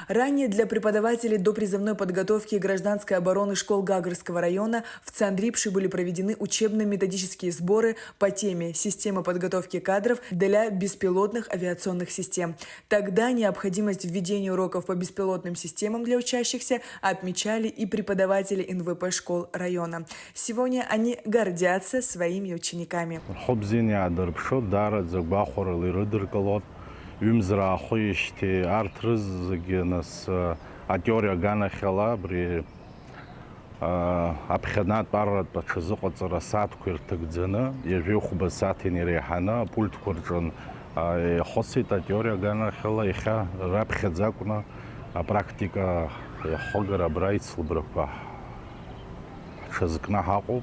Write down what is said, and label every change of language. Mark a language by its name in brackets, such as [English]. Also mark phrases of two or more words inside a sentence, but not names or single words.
[Russian] Ранее для преподавателей допризывной подготовки и гражданской обороны школ Гагарского района в Цандрипше были проведены учебно-методические сборы по теме «Система подготовки кадров для беспилотных авиационных систем». Тогда необходимость введения уроков по беспилотным системам для учащихся отмечали и преподаватели НВП школ района. Сегодня они гордятся своими учениками. [Abkhazian] Аԥхьанатә арратә аҽазыҟаҵара асаатқәа ирҭагӡаны иажәеихәба асааҭ инареиҳаны апультқәа рҿы ихәыцит атеориа аганахьала, иахьа раԥхьаӡа акәны апрактика иахыгара абра ицлабрақәа ҳҽазкны ҳаҟоуп.